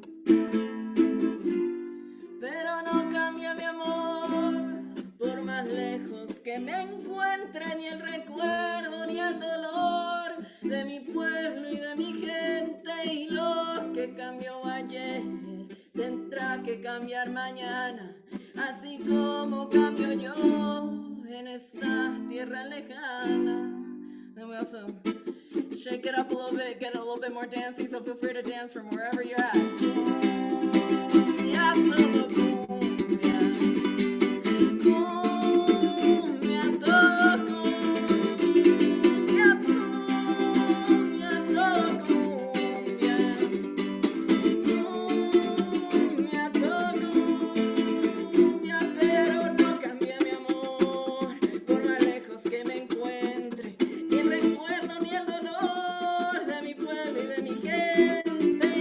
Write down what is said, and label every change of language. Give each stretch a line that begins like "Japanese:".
Spanish: Pero no cambia mi amor, por más lejos que me encuentre, ni el recuerdo ni el dolor de mi pueblo y de mi gente. Y lo que cambió ayer tendrá que cambiar mañana, así como cambio yo en esta tierra lejana.
English: And we also shake it up a little bit, get a little bit more dancey, so feel free to dance from wherever you're at.
Spanish: Ya todo cumbia, cumbia, todo cumbia, cumbia, todo cumbia, cumbia, todo cumbia, pero no cambia mi amor, por más lejos que me encuentre, ni el recuerdo ni el dolor de mi pueblo y de mi gente.